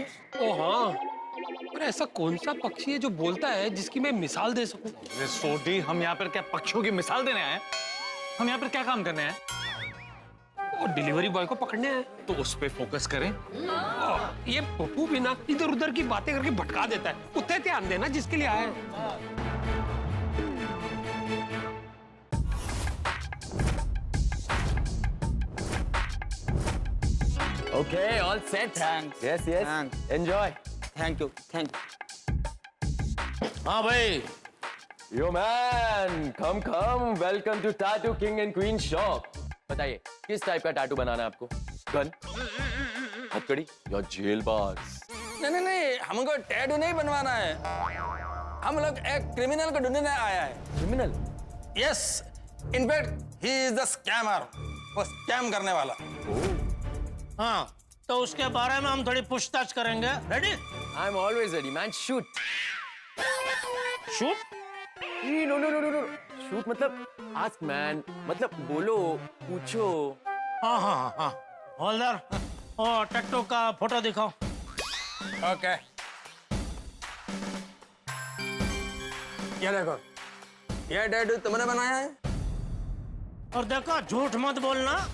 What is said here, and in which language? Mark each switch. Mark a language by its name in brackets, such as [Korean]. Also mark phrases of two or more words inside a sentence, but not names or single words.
[Hindi] ओ हाँ, पर ऐसा कौन सा पक्षी है जो बोलता है जिसकी मैं मिसाल दे सकूं? अरे सोटी, हम यहाँ पर क्या पक्षियों की मिसाल देने आए हैं? हम यहाँ पर क्या काम करने आए हैं? और डिलीवरी बॉय को पकड़ने हैं। तो उस पे फोकस करें। ये पप्पू भी ना इधर उधर की बातें करके भटका देता है। उतने ध्यान देना जिसके लिए आया है। [English] Okay, all set. Thanks. Yes, yes. Thanks. Enjoy. Thank you. Thank you. [Hindi] हाँ भाई, [English] Yo man, come. Welcome to Tattoo King and Queen Shop. [Hindi] बताइए किस टाइप का टैटू बनाना है आपको? गन, हथकड़ी या [English] jail bars? [Hindi] नहीं, हमको टैटू नहीं बनवाना है। हम लोग एक क्रिमिनल को ढूंढने आया है। क्रिमिनल? [English] yes, in fact he is the scammer, [Hindi] वो स्कैम करने वाला। हाँ, तो उसके बारे में हम थोड़ी पूछताछ करेंगे। रेडी? [English] I'm always ready, man. Shoot. [Hindi] शूट? [English] No. Shoot मतलब ask man, [Hindi] मतलब बोलो, पूछो। हाँ। होल्डर, और टैटू का फोटो दिखाओ। ओके, ये देखो, ये टैटू तुमने बनाया है? और देखो, झूठ मत बोलना।